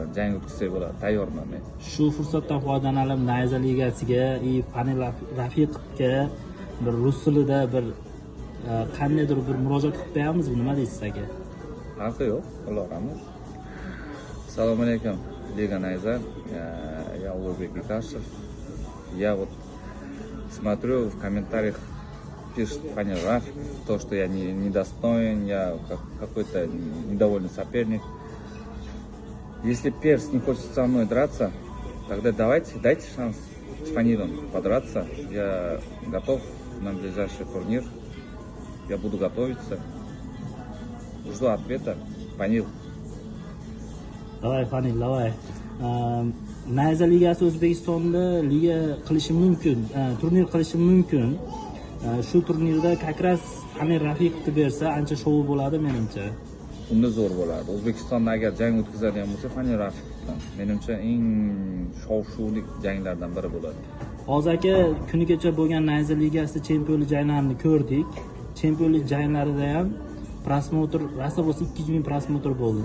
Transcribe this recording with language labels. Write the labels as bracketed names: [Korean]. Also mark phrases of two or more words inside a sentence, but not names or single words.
[Uzbek] Jang o'tkazsak bo'ladi, tayyorman men. Shu fursatdan foydalanib Nayza ligasiga, Fanil Rafiqovga bir rus tilida bir qandaydir bir murojaat qilib qo'yamizmi? Nima deysiz aka? Farqi yo'q, qilaveramiz. Assalomu alaykum, Liga Nayza. [Russian] Я Улугбек Кашев. Я вот смотрю в комментариях пишет Фанил Рафиков, то, что я недостоин, я какой-то недовольный соперник. Если Перс не хочет со мной драться, тогда дайте шанс с Фанилом подраться. Я готов на ближайший турнир. Я буду готовиться. Жду ответа. Фанил. Давай, Fanil, давай. [Uzbek] Nayza ligasi O'zbekistonda liga qilishi mumkin, turnir qilishi mumkin. Shu turnirda [Russian] как раз [Uzbek] Fanil Rafiqovni bersa, ancha shov bo'ladi menimcha. Unda zo'r bo'ladi. O'zbekistonda agar jang o'tkazadigan bo'lsa, Fanil Rafiqovdan menimcha eng shov-shuvli janglardan biri bo'ladi. Hozir aka, kunigacha bo'lgan Nayza ligasida chempionlik janglarini ko'rdik. Chempionlik janglarida ham prosmotr, rosa bo'lsa 200 ming prosmotr bo'ldi.